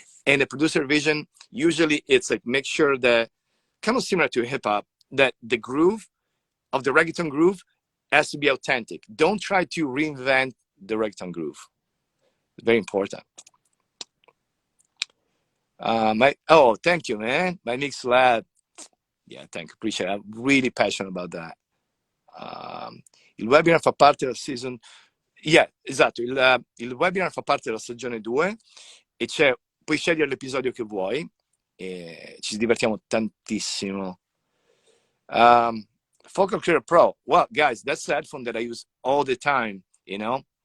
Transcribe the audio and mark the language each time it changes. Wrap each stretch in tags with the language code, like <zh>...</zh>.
<en>And the producer vision, usually it's like make sure that, kind of similar to hip hop, that the groove of the reggaeton groove has to be authentic. Don't try to reinvent the reggaeton groove. Very important. Thank you, man. My mymixlab. Yeah, thank you. Appreciate it. I'm really passionate about that.</en> <it>Il webinar fa parte della season. Yeah, esatto. Il webinar fa parte della stagione 2 e puoi scegliere l'episodio che vuoi e ci divertiamo tantissimo.</it> <en>Focal Clear Pro. Well, guys, that's the headphone that I use all the time, you know.</en>